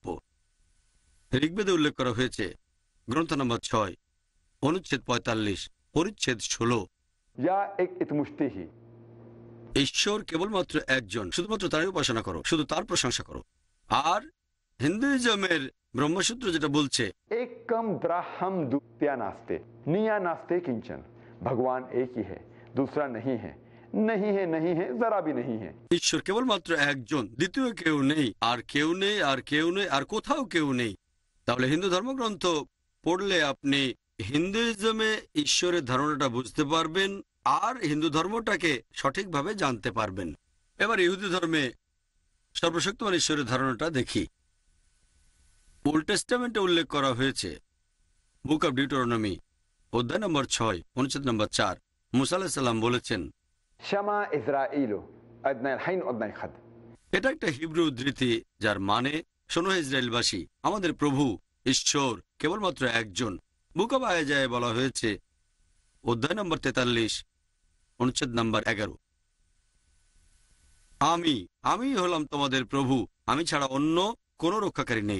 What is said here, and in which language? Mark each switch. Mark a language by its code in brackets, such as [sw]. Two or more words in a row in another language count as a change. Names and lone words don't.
[bn] ঋগ্বেদে উল্লেখ করা হয়েছে গ্রন্থ নম্বর 6 অনুচ্ছেদ 45 পরিচ্ছেদ 16, [sa] ইয়া এক ইতমুশতি হি, [bn] ঈশ্বর কেবলমাত্র একজন, শুধুমাত্র তারই উপাসনা করো, শুধু তার প্রশংসা করো। আর হিন্দুইজমের ব্রহ্মসূত্র যেটা বলছে [sa] एकम ब्रह्म द्वितीया नास्ते निया नास्ते किंचन, [hi] भगवान एक ही है, दूसरा नहीं है, नहीं है, नहीं है, जरा भी नहीं है। [bn] ঈশ্বর কেবলমাত্র একজন, দ্বিতীয় কেউ নেই, আর কেউ নেই, আর কেউ নেই, আর কোথাও কেউ নেই। তাহলে হিন্দু ধর্মগ্রন্থ পড়লে আপনি হিন্দুইজমে ঈশ্বরের ধারণাটা বুঝতে পারবেন আর হিন্দু ধর্মটাকে সঠিকভাবে জানতে পারবেন। এবার ইহুদি ধর্মে সর্বশক্তিমান ঈশ্বরের ধারণাটা দেখি। ওল্ড টেস্টামেন্টে উল্লেখ করা হয়েছে বুক অব ডিউটোরনমি অধ্যায় নম্বর 6 অনুচ্ছেদ নম্বর 4, মুসা [ar] عليه السلام [bn] বলেছেন, [he] שמע ישראל אדני אלהינו אדני אחד. [bn] এটা একটা হিব্রু উদ্ধৃতি যার মানে, শোনো ইসরায়েলবাসী, আমাদের প্রভু ঈশ্বর কেবলমাত্র একজন। বুক অব আয়াজায় বলা হয়েছে অধ্যায় নম্বর 43 অনুচ্ছেদ নম্বর 11, আমি হলাম তোমাদের প্রভু, আমি ছাড়া অন্য কোনো রক্ষাকারী নেই।